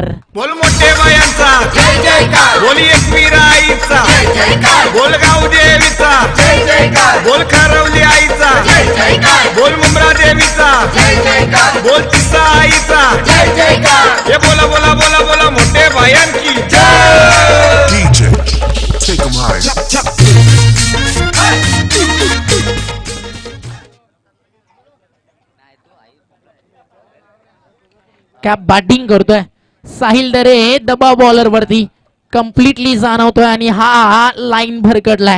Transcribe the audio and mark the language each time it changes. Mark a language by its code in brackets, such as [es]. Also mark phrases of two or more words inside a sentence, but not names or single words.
[mr] बोल मोठे बायांचा जय जयकार, बोल एकवीरा आईचा जय जयकार, बोल गाव देवीचा जय जयकार, बोल खारवली आईचा जय जयकार, बोल मुंब्रा देवीचा जय जयकार, बोल तिसा आईचा जय जयकार. हे बोला बोला बोला बोला मोठे बायांची जय. [en] DJ, take 'em high. Chop, chop. [mr] कॅप बॅटिंग करतोय साहिल दरे. दबाव बॉलर वरती कम्प्लिटली जाणवतोय आणि हा लाईन भरकटलाय.